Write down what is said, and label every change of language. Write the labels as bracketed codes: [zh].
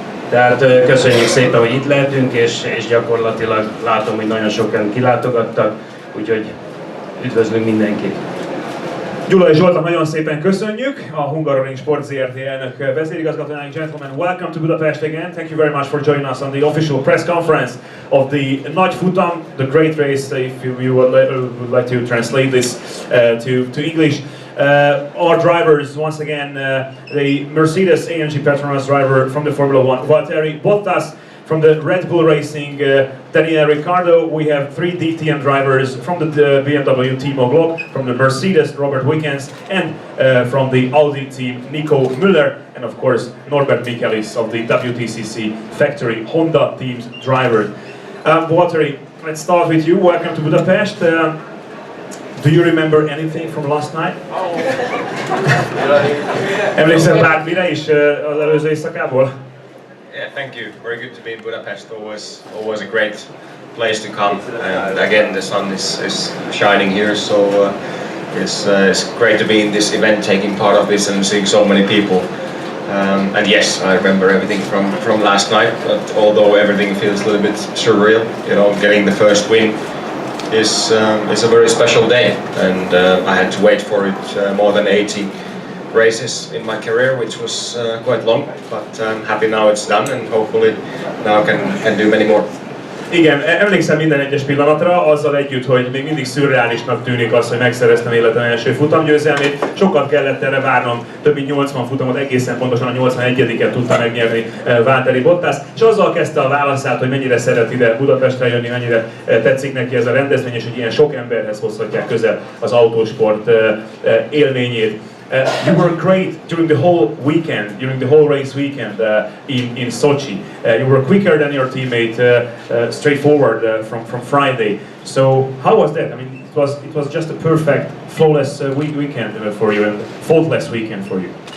[hu] Tehát köszönjük szépen, hogy itt lehetünk, és gyakorlatilag látom, hogy nagyon sokan kilátogattak, úgyhogy üdvözlünk mindenkit! Gyulai Zsoltnak nagyon szépen köszönjük, a Hungaroring Sport Zrt. Elnök vezérigazgatójának. [en] Gentlemen, welcome to Budapest again. Thank you very much for joining us on the official press conference of the Nagy Futam, the great race, if you would like to translate this to English. Our drivers, once again, the Mercedes AMG Petronas driver from the Formula 1, Valtteri Bottas. From the Red Bull Racing, Daniel Ricciardo. We have 3 DTM drivers from the BMW Timo Glock, from the Mercedes Robert Wickens, and from the Audi team Nico Müller, and of course Norbert Michaelis of the WTCC factory Honda team's driver. Valtteri, let's start with you. Welcome to Budapest. Do you remember anything from last night? [hu] Emlékszel bármire is az előző éjszakából? [en] Yeah, thank you. Very good to be in Budapest. Always a great place to come. And again, the sun is shining here, so it's great to be in this event, taking part of this and seeing so many people. And yes, I remember everything from last night. But although everything feels a little bit surreal, you know, getting the first win is a very special day, and I had to wait for it more than 80 races in my career, which was quite long, but I'm happy now it's done, and hopefully now I can do many more. [hu] Igen, emlékszem minden egyes pillanatra, azzal együtt, hogy még mindig szürreálisnak tűnik az, hogy megszereztem életem első futamgyőzelmét. Sokat kellett erre várnom, több mint 80 futamot, egészen pontosan a 81-et tudta megnyerni Valtteri Bottas, és azzal kezdte a válaszát, hogy mennyire szeret ide Budapestre jönni, mennyire tetszik neki ez a rendezvény, és hogy ilyen sok emberhez hozhatják közel az autósport élményét. [en] You were great during the whole weekend, during the whole race weekend in Sochi. You were quicker than your teammate, straightforward from Friday. So how was that? I mean, it was just a perfect, flawless weekend for you, and faultless weekend for you.